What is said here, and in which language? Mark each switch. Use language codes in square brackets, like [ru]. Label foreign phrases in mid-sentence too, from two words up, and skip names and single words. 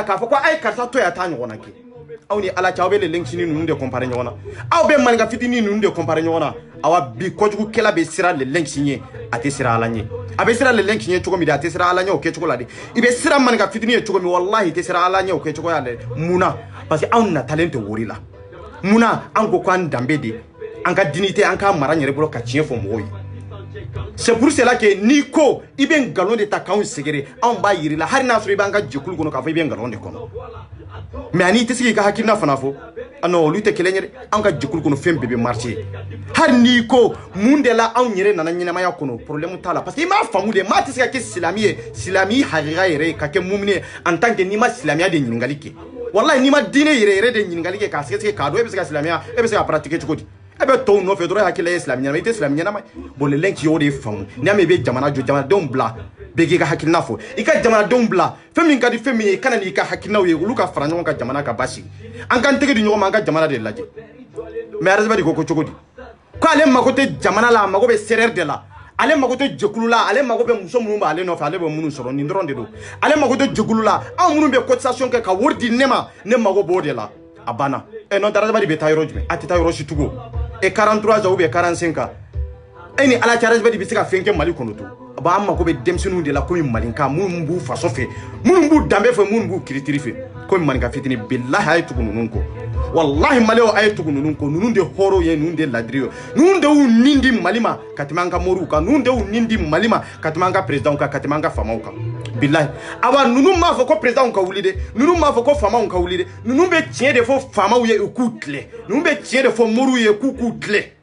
[bm] k'a fɔ ko a ye karisa to yan t'a ɲɔgɔn na kɛ aw ni ala cɛ aw bɛ lɛlɛnki ninnu de comparer ɲɔgɔn na aw bɛ maninka fitini ninnu de comparer ɲɔgɔn na awa bi kojugukɛla bɛ siran lɛlɛnki ɲɛ a tɛ siran ala ɲɛ a bɛ siran lɛlɛnki ɲɛ cogo min de a tɛ siran ala ɲɛ o kɛcogo la de i bɛ siran maninka fitini ye cogo min wallahi i tɛ siran ala ɲɛ o kɛcogoya la munna [fr] parce que [bm] anw natalen tɛ wori la munna an ko k'an danbe de an ka dignité an k'a mara n yɛrɛ bolo ka tiɲɛ fɔ mɔgɔw ye [fr] c'est pour cela que [bm] n'i ko i bɛ nkalon de ta k'anw sɛgɛrɛ anw b'a yir'i la hali n'a sɔrɔ i b'an ka jɛkulu kɔnɔ k'a fɔ i bɛ nkalon de kɔnɔ mais ani i tɛ se k'i ka hakilina fana fɔ non olu tɛ kelen ye dɛ an ka jɛkulu kɔnɔ fɛn bɛɛ bɛ marché hali n'i ko mun de la anw yɛrɛ nana ɲɛnamaya kɔnɔ problème t'a la [fr] parce que [bm] i m'a faamu de maa tɛ se ka kɛ silamɛ ye silamɛ hakika yɛrɛ ye ka kɛ mumini ye [fr] en tant que [bm] n'i ma silamɛya de ɲininkali kɛ wallahi n'i ma diinɛ yɛrɛ de ɲininkali kɛ k'a sɛgɛsɛgɛ k'a dɔn e bɛ se ka silamɛya e bɛ se ka pratiquer cogo di e bɛ tɔw nɔfɛ dɔrɔn hakili ye silamɛ ɲɛnama i tɛ silamɛ ɲɛnama ye bon lɛlɛnki y'o de faamu n'i y'a mɛn i bɛ jamana jɔ jamanadenw bila bɛɛ k'i ka hakilina fɔ i ka jamanadenw bila fɛn min ka di fɛn min ye i kana n'i ka hakilinaw ye olu ka fara ɲɔgɔn kan jamana ka basigi an k'an tɛgɛ di ɲɔgɔn ma an ka jamana de lajɛ mais arazibadi ko cogo di ko ale mago tɛ jamana la a mago bɛ CDR de la ale mago tɛ jɛkulu la ale mago bɛ muso minnu b'ale nɔfɛ ale bɛ minnu sɔrɔ nin dɔrɔn de don ale mago tɛ jɛkulu la anw minnu bɛ cotisation kɛ ka wari di ne ma ne mago b'o de la a banna non arazibadi bɛ taa yɔrɔ jumɛn a tɛ taa yɔrɔ si tugun [fr] 43 ans ou bien 45 ans [bm] e ni ala cɛ arazibadi bɛ se ka fɛn kɛ Mali kɔnɔ to bon an mako bɛ denmisɛnninw de la komi malinka minnu b'u faso fɛ minnu b'u danbe fɛ minnu b'u kiritiri fɛ komi maninka fitini billahi a ye tugu ninnu kɔ wallahi maliyɛnw a ye tugu ninnu kɔ ninnu de hɔrɔnw ye ninnu de ladiri ye ninnu de y'u nin di Mali ma ka tɛmɛ an ka moriw kan ninnu de y'u nin di Mali ma ka tɛmɛ an ka présidents kan ka tɛmɛ an ka faamaw kan billahi awa ninnu m'a fɔ ko présidents ka wuli dɛ ninnu m'a fɔ ko faamaw ka wuli dɛ ninnu bɛ tiɲɛ de fɔ faamaw ye u k'u tilen ninnu bɛ tiɲɛ de fɔ moriw ye k'u tilen